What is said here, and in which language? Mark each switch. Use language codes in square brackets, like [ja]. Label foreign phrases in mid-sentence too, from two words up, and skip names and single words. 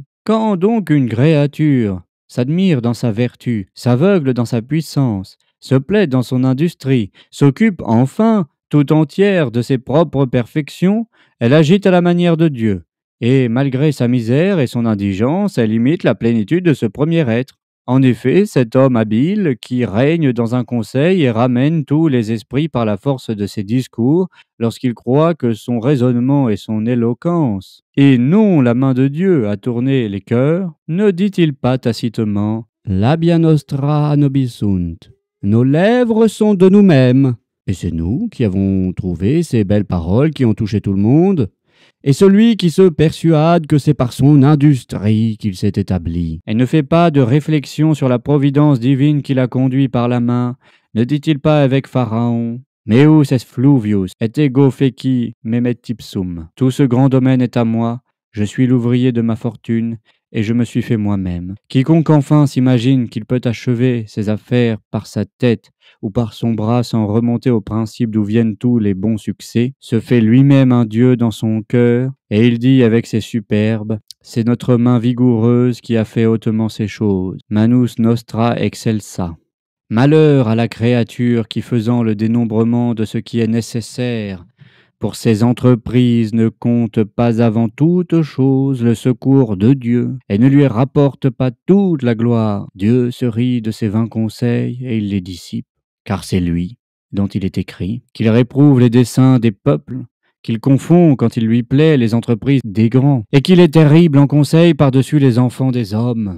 [fr] Quand donc une créature s'admire dans sa vertu, s'aveugle dans sa puissance, se plaît dans son industrie, s'occupe enfin tout entière de ses propres perfections, elle agit à la manière de Dieu, et malgré sa misère et son indigence, elle imite la plénitude de ce premier être. En effet, cet homme habile qui règne dans un conseil et ramène tous les esprits par la force de ses discours, lorsqu'il croit que son raisonnement et son éloquence, et non la main de Dieu, a tourné les cœurs, ne dit-il pas tacitement [la] Labia nostra nobisunt. [fr] Nos lèvres sont de nous-mêmes. Et c'est nous qui avons trouvé ces belles paroles qui ont touché tout le monde. Et celui qui se persuade que c'est par son industrie qu'il s'est établi, et ne fait pas de réflexion sur la providence divine qui l'a conduit par la main, ne dit-il pas avec Pharaon [la] Meus est fluvius, et ego feci memet ipsum. [fr] Tout ce grand domaine est à moi, je suis l'ouvrier de ma fortune, et je me suis fait moi-même. Quiconque enfin s'imagine qu'il peut achever ses affaires par sa tête ou par son bras sans remonter au principe d'où viennent tous les bons succès, se fait lui-même un Dieu dans son cœur, et il dit avec ses superbes c'est notre main vigoureuse qui a fait hautement ces choses. [la] Manus nostra excelsa. [fr] Malheur à la créature qui, faisant le dénombrement de ce qui est nécessaire pour ses entreprises, ne compte pas avant toute chose le secours de Dieu et ne lui rapporte pas toute la gloire. Dieu se rit de ses vains conseils et il les dissipe, car c'est lui dont il est écrit qu'il réprouve les desseins des peuples, qu'il confond quand il lui plaît les entreprises des grands, et qu'il est terrible en conseil par-dessus les enfants des hommes.